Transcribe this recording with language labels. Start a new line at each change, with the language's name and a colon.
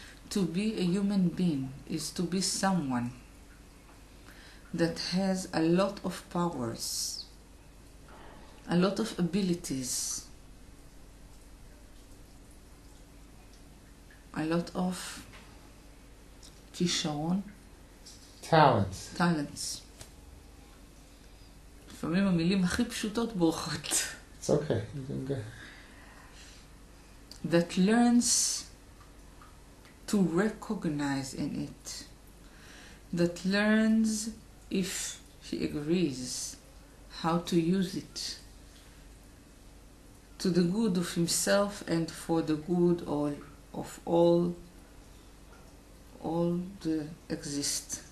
English: To be a human being is to be someone that has a lot of powers, a lot of abilities, a lot of כישרון, talents.
Hebrew: לפעמים המילים הכי פשוטות בורחות.
English: It's okay. You're doing good. That learns to recognize in it, that learns, if he agrees, how to use it to the good of himself and for the good of all the exist.